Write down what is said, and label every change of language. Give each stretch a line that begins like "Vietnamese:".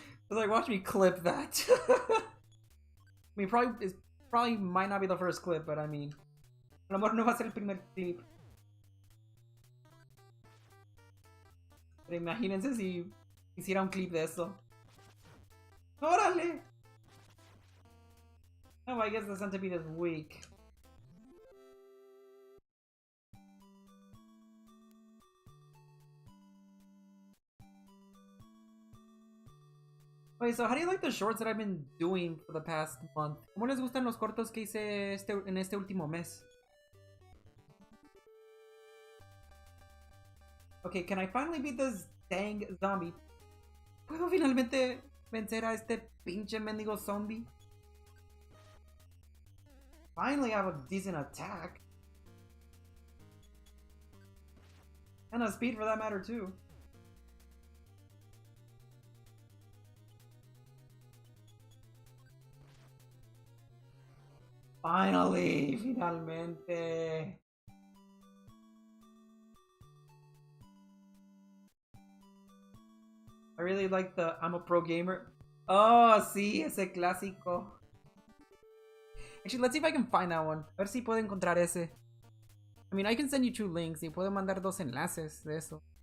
English: Like, watch me clip that. I mean, probably might not be the first clip, but I mean,
Spanish: a lo mejor no va a ser el primer clip. Pero imagínense si hiciera un clip de eso. ¡Órale!
English: Oh, I guess the centipede is weak. Wait, so how do you like the shorts that I've been doing for the past month?
Spanish: ¿Cómo les gustan los cortos que hice en este último mes?
English: Okay, can I finally beat this dang zombie?
Spanish: ¿Puedo finalmente vencer a este pinche mendigo zombie?
English: Finally have a decent attack. And a speed for that matter too. Finally, finalmente. I really like the I'm a pro gamer.
Spanish: Oh, sí, ese clásico.
English: Actually, let's see if I can find that one.
Spanish: A ver si puedo encontrar ese.
English: I mean, I can send you 2 links
Spanish: y puedo mandar 2 enlaces de eso.